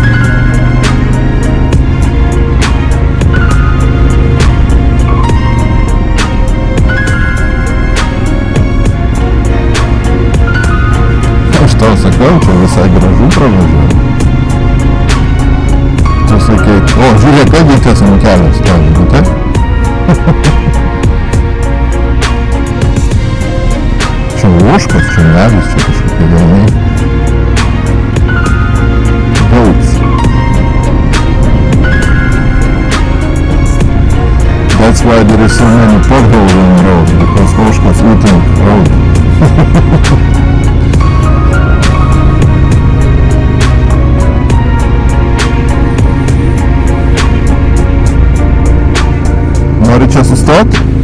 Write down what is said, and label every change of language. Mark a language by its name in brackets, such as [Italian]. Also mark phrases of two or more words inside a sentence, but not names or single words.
[Lithuanian] Aš tau sakau, čia visai gražu pravažiuoju. Tu sakei, o, žiūrėk, kaip bitės ant kelio stovi, matai? Čia ožkos, čia medis, čia kažkokie velniai. [English] Goats. That's why there is so many potholes on the road, because ožkos eating road. [Lithuanian] Nori čia sustot?